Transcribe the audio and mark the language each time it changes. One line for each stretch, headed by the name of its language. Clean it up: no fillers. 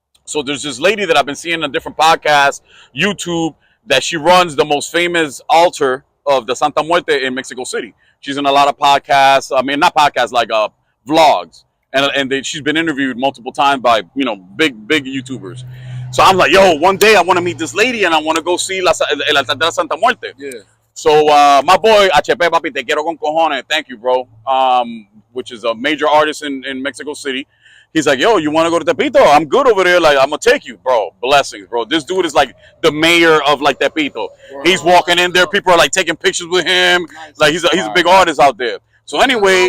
English: So there's this lady that I've been seeing on different podcasts, YouTube, that she runs the most famous altar of the Santa Muerte in Mexico City. She's in a lot of podcasts. I mean, not podcasts, like vlogs. And she's been interviewed multiple times by, you know, big YouTubers. So I'm like, yo, one day I want to meet this lady and I want to go see
Spanish: el altar de la Santa Muerte.
English: Yeah. So my boy, HP Papi,
Spanish: te quiero con cojones.
English: Thank you, bro. Which is a major artist in Mexico City. He's like, yo, you want to go to Tepito? I'm good over there. Like, I'm going to take you. Bro, blessings, bro. This dude is like the mayor of like Tepito. Bro. He's walking in there. People are like taking pictures with him. Nice. Like, he's a big artist out there. So anyway.